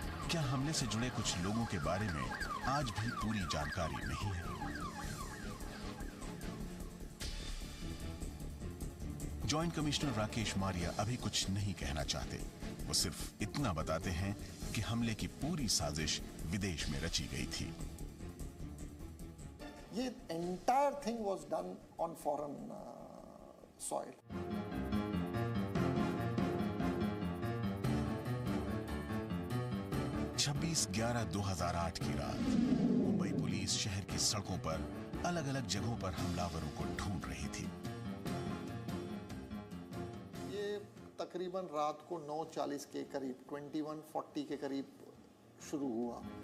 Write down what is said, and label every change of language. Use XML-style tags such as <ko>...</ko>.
<hi>क्या हमले से जुड़े कुछ लोगों के बारे में आज भी पूरी जानकारी नहीं है? जॉइंट कमिश्नर राकेश मारिया अभी कुछ नहीं कहना चाहते। वो सिर्फ इतना बताते हैं कि हमले की पूरी साजिश विदेश में रची गई थी। ये</hi> <en>entire thing was done on foreign soil.</en> <hi>छब्बीस 11/2008 की रात मुंबई पुलिस शहर की सड़कों पर अलग अलग जगहों पर हमलावरों को ढूंढ रही थी। ये तकरीबन रात को 9:40 के करीब 21:40 के करीब शुरू हुआ।</hi>